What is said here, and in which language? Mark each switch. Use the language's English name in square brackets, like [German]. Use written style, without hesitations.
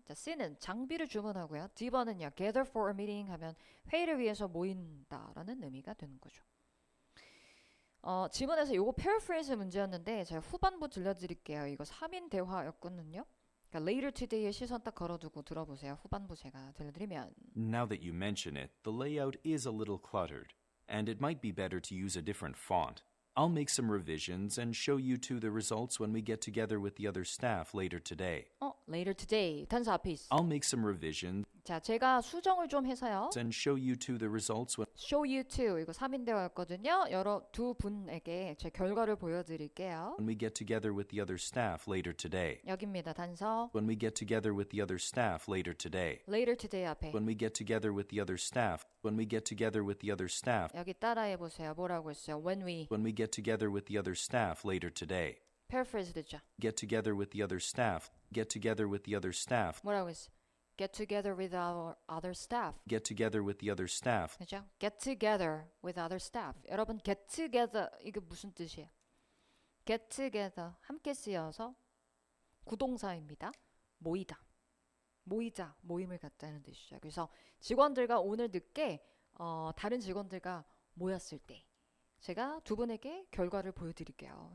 [Korean] 자, C는 장비를 주문하고요. D번은요, [English] gather for a meeting [Korean] 하면 회의를 위해서 모인다라는 의미가 되는 거죠. 지문에서 요거 paraphrase 문제였는데 제가 후반부 들려드릴게요. 이거 3인 대화였거든요. 그러니까 later today에 시선 딱 걸어두고 들어보세요. 후반부 제가 들려드리면. [English] Now that you mention it, the layout is a little cluttered, and it might be better to use a different font. I'll make some revisions and show you two the results when we get together with the other staff later today. later today. [Korean] 단서 앞에 있어. [English] I'll make some revisions [Korean] 자, 제가 수정을 좀 해서요. [English] and show you two the results when show you to, [Korean] 이거 3인 대화였거든요. 여러 두 분에게 제 결과를 보여드릴게요. [English] we get together with the other staff later today. [Korean] 여기입니다. 단서. [English] When we get together with the other staff later today. later today 앞에. When we get together with the other staff. When we get together with the other staff. [Korean] 여기 따라해 보세요. 뭐라고 했어요? [English] When we get together with the other staff later today. [Korean] paraphrase 됐죠? [English] Get together with the other staff. Get together with the other staff. [Korean] 뭐라고 했어? [English] Get together with our other staff. Get together with the other staff. [Korean] 그죠? [English] Get together with other staff. [Korean] 여러분, get together 이게 무슨 뜻이에요? Get together 함께 쓰여서 구동사입니다. 모이다. 모이자, 모임을 갖자는 뜻이죠. 그래서 직원들과 오늘 늦게 다른 직원들과 모였을 때 제가 두 분에게 결과를 보여드릴게요.